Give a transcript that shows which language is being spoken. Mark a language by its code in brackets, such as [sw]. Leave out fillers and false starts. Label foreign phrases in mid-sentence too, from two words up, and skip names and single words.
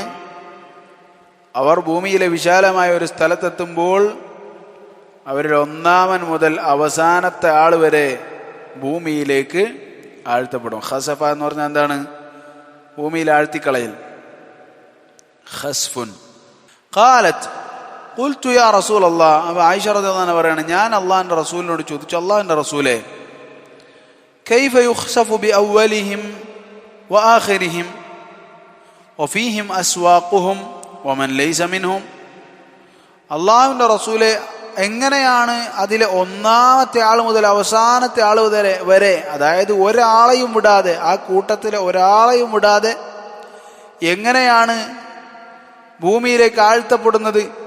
[ml] അവർ ഭൂമിയിലെ വിശാലമായ ഒരു സ്ഥലത്തെത്തുമ്പോൾ അവരിൽ ഒന്നാമൻ മുതൽ അവസാനത്തെ ആൾ വരെ ഭൂമിയിലേക്ക് ആഴ്ത്തപ്പെടും. ഖസഫ എന്ന് പറഞ്ഞാൽ എന്താണ്? ഭൂമിയിൽ ആഴ്ത്തിക്കളയൽ. [ar] خسف. قالت قلت يا رسول الله. [ml] അപ്പോൾ ആയിഷ [ar] رضي الله عنها [ml] പറയാണ്, ഞാൻ അല്ലാഹുവിൻ്റെ റസൂലിനോട് ചോദിച്ചു, അല്ലാഹുവിൻ്റെ റസൂലേ, [ar] كيف يخسف بأولهم وآخرهم وفيهم أسواقهم ومن ليس منهم. [ml] അള്ളാഹുവിൻ്റെ റസൂലെ, എങ്ങനെയാണ് അതിലെ ഒന്നാമത്തെ ആൾ മുതൽ അവസാനത്തെ ആൾ വരെ, അതായത് ഒരാളെയും വിടാതെ, ആ കൂട്ടത്തിലെ ഒരാളെയും വിടാതെ എങ്ങനെയാണ് ഭൂമിയിലേക്ക് ആഴ്ത്തപ്പെടുന്നത്?